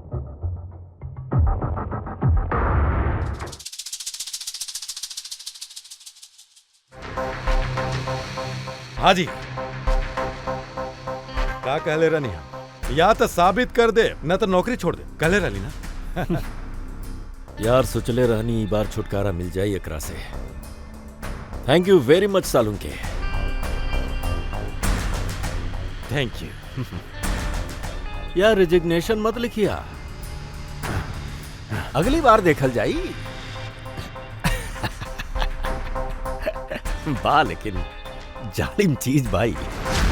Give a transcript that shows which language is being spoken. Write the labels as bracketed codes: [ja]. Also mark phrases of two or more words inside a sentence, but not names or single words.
[bho] हाँ जी, का कहले रहनी हम? या तो साबित कर दे न तो नौकरी छोड़ दे। कहले रहनी ना। यार सोचले रहनी बार छुटकारा मिल जाए एकरा से। [en] Thank you very much Salunke. Thank you. [bho] यार रिजिग्नेशन मत लिखिया, अगली बार देखल जाई। बा लेकिन जालिम चीज भाई।